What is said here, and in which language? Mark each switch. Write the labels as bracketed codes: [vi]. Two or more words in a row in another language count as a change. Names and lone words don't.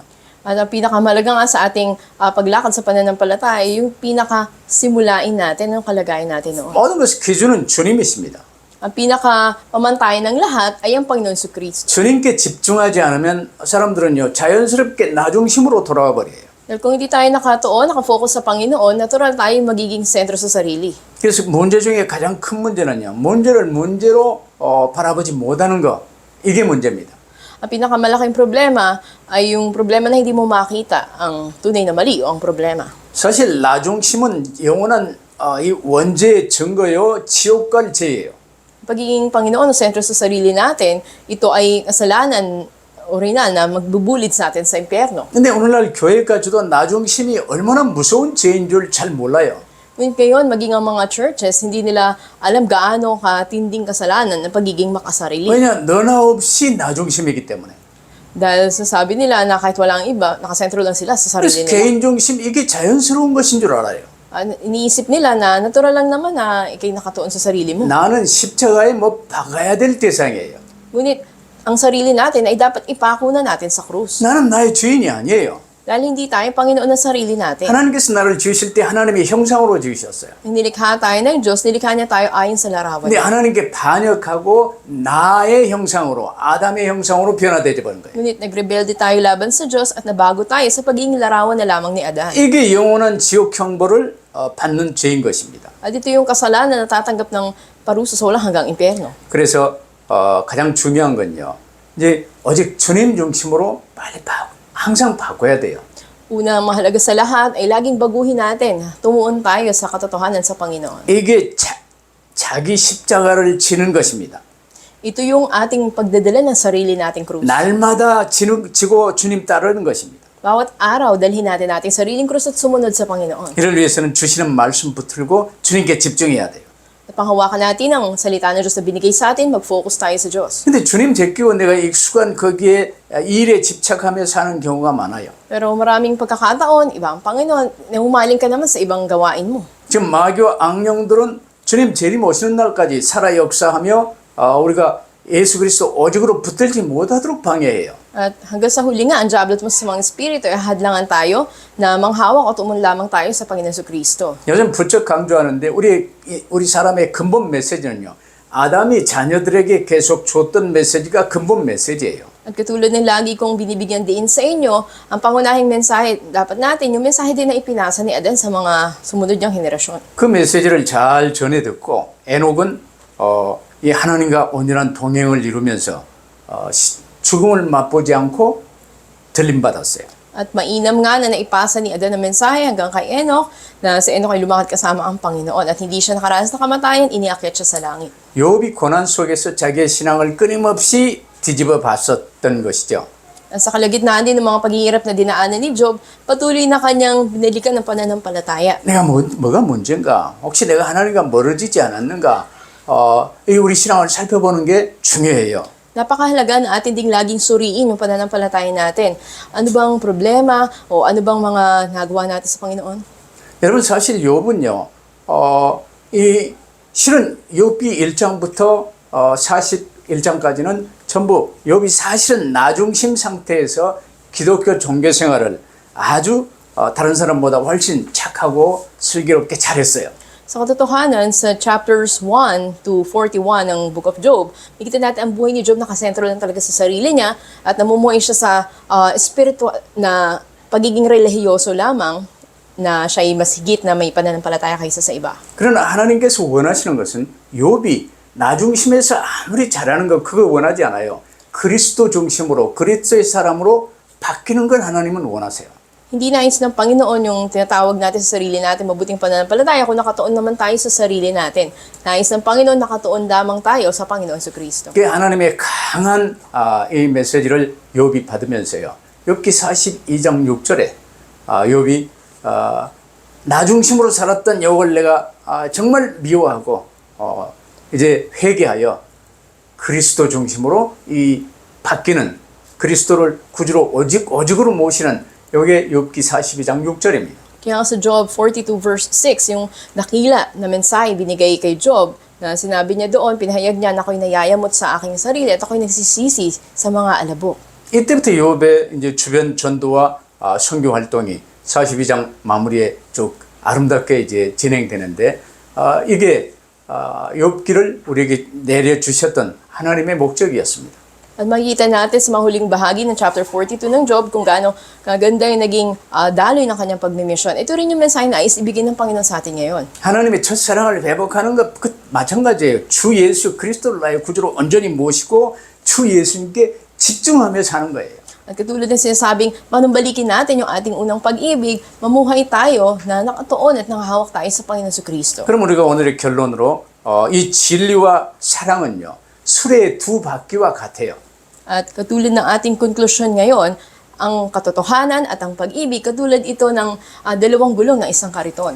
[tl] At ang pinakamalaga nga sa ating paglakad sa pananampalataya ay yung pinakasimulain natin ng kalagayan natin noon. [ko] 모든 것의 기준은 주님이십니다. [tl] Ang pinakapamantayan ng lahat ay ang Panginoon Kristo. [ko] 주님께 집중하지 않으면 사람들은요 자연스럽게 나중심으로 돌아와 버려요. [tl] Dahil kung hindi tayo nakatuon, nakafocus sa Panginoon, natural tayo magiging sentro sa sarili. [ko] 그래서 문제 중에 가장 큰 문제는요 문제를 문제로 바라보지 못하는 거 이게 문제입니다. [tl] Ang pinakamalaking problema ay yung problema na hindi mo makita ang tunay na mali o ang problema. [ko] 사실 나중심은 영원한 이 원죄의 증거요 지옥 갈 죄예요. [tl] Pagiging Panginoon o sentro sa sarili natin, ito ay kasalanan original na magbubulit sa atin sa impyerno. [ko] 근데 오늘날 교회까지도 나중심이 얼마나 무서운 죄인 줄 잘 몰라요. [tl] Ngunit ngayon, maging ang mga churches, hindi nila alam gaano katinding kasalanan ng pagiging makasarili. [ko] 왜냐 너나 없이 나중심이기 때문에. [tl] Dahil sasabi nila na kahit walang iba, nakasentro lang sila sa [ko] 그래서 [tl] sarili nila. [ko] 개인중심 이게 자연스러운 것인 줄 알아요. [tl] Iniisip nila na natural lang naman na ikay nakatuon sa sarili mo. [ko] 나는 십자가에 뭐 박아야 될 대상이에요. [tl] Ngunit ang sarili natin ay dapat ipako na natin sa krus. [ko] 나는 나의 주인이 아니에요. [tl] Dahil hindi tayo Panginoon ng sarili natin. [ko] 하나님께서 나를 지으실 때 하나님의 형상으로 지으셨어요. [tl] Nung nilikha tayo ng Diyos, nilikha niya tayo ayon sa larawan [ko] 근데 [tl] niya. [ko] 하나님께 반역하고 나의 형상으로 아담의 형상으로 변화되어 버린 거예요. [tl] Ngunit nagrebelde tayo laban sa Diyos at nabago tayo sa pagiging larawan na lamang ni Adan. [ko] 이게 영원한 지옥 형벌을 받는 죄인 것입니다. [tl] At ito yung kasalanan na natatanggap ng parusa sa walang hanggang impyerno. [ko] 그래서 가장 중요한 건요. 이제 오직 주님 중심으로 빨리 항상 바꿔야 돼요. [tl] Una, mahalaga sa lahat ay laging baguhin natin. Tumuon tayo sa katotohanan sa Panginoon. [ko] 이게 자기 십자가를 지는 것입니다. [tl] Ito yung ating pagdadala ng sarili nating krus. [ko] 날마다 지고 주님 따르는 것입니다. [tl] Bawat araw, dalhin natin ating sariling krus at sumunod sa Panginoon. [ko] 이를 위해서는 주시는 말씀 붙들고 주님께 집중해야 돼요. [tl] At panghawakan natin ang salita ng Diyos na binigay sa atin, mag-focus tayo sa Diyos. [ko] 근데 주님 제끼고 내가 익숙한 거기에 일에 집착하며 사는 경우가 많아요. [tl] Pero maraming pagkakataon, iba ang Panginoon, nahumaling ka naman sa ibang gawain mo. [ko] 지금 마귀와 악령들은 주님 재림 오시는 날까지 살아 역사하며 우리가 예수 그리스도 오직으로 붙들지 못하도록 방해해요. [tl] At hanggang sa huli nga, ang diablo at masamang espiritu ay hadlangan tayo na manghawak at umun lamang tayo sa Panginoon Kristo. [ko] 요즘 부쩍 강조하는데 우리 사람의 근본 메시지는요. 아담이 자녀들에게 계속 줬던 메시지가 근본 메시지예요. [tl] At katulad ng lagi kong binibigyan din sa inyo, ang pangunahing mensahe, dapat natin, yung mensahe din na ipinasa ni Adan sa mga sumunod niyang henerasyon. [ko] 그 메시지를 잘 전해 듣고 에녹은 이 하나님과 온전한 동행을 이루면서 죽음을 맛보지 않고 들림받았어요. [tl] At mainam nga na naipasa ni Adan ang mensahe hanggang kay Enoch na si Enoch ay lumakad kasama ang Panginoon at hindi siya nakaranas ng kamatayan, iniakyat siya sa langit. [ko] 욥이 고난 속에서 자기의 신앙을 끊임없이 뒤집어 봤었던 것이죠. [tl] At sa kalagitnaan din ng mga paghihirap na dinaanan ni Job, patuloy na kanyang binalikan ng pananampalataya. [ko] 내가 뭐가 문제인가? 혹시 내가 하나님과 멀어지지 않았는가? 우리 신앙을 살펴보는 게 중요해요. [tl] Napakahalaga na atin ding laging suriin yung pananampalataya natin. Ano bang problema o ano bang mga nagawa natin sa Panginoon? [ko] 여러분 사실 욥은요. 실은 욥기 1장부터 41장까지는 전부 욥이 사실은 나중심 상태에서 기독교 종교 생활을 아주 다른 사람보다 훨씬 착하고 슬기롭게 잘했어요. [tl] Sa katotohanan, sa [en] chapters 1 to 41 [tl] ng [en] Book of Job, [tl] makikita natin ang buhay ni Job nakasentro lang talaga sa sarili niya at namumuhay siya sa espiritu na pagiging relihiyoso lamang na siya ay mas higit na may pananampalataya kaysa sa iba. [ko] 그러나 하나님께서 원하시는 것은 욥이 나중심에서 아무리 잘하는 거 그거 원하지 않아요. 그리스도 중심으로 그리스도의 사람으로 바뀌는 걸 하나님은 원하세요. [tl] Hindi nais ng Panginoon yung tinatawag natin sa sarili natin mabuting pananampalataya kung nakatuon naman tayo sa sarili natin. Nais ng Panginoon nakatuon lamang tayo sa Panginoon Kristo. [ko] 그게 하나님의 강한 이 메시지를 욥이 받으면서요. 욥기 42장 6절에 욥이 나 중심으로 살았던 욥을 내가 정말 미워하고 이제 회개하여 그리스도 중심으로 이 바뀌는 그리스도를 구주로 오직으로 모시는 요게 욥기 42장 6절입니다. [tl] Kaya sa Job 42 verse 6, yung nakila na mensahe binigay kay Job na sinabi niya doon, pinahayag niya na ako'y nayayamot sa aking sarili at ako'y nagsisisi sa mga alabok. [ko] 이때부터 욥의 이제 주변 전도와 선교 활동이 42장 마무리에 쭉 아름답게 이제 진행되는데 이게 욥기를 우리에게 내려주셨던 하나님의 목적이었습니다. [tl] At makikita natin sa mahuling bahagi ng chapter 42 ng Job kung gaano kaganda yung naging daloy ng kanyang pagmimisyon. Ito rin yung mensahe na ibigay ng Panginoon sa atin ngayon. [ko] 하나님의 첫사랑을 회복하는 것 마찬가지예요. 주 예수 그리스도를 나의 구주로 온전히 모시고 주 예수님께 집중하며 사는 거예요. [tl] At katulad ng sinasabing, manumbalikin natin yung ating unang pag-ibig, mamuhay tayo na nakatuon at nakahawak tayo sa Panginoon Kristo. [ko] 그럼 우리가 오늘의 결론으로 이 진리와 사랑은요. 수레의 두 바퀴와 같아요. [tl] At katulad ng ating konklusyon ngayon, ang katotohanan at ang pag-ibig, katulad ito ng dalawang gulong ng isang kariton.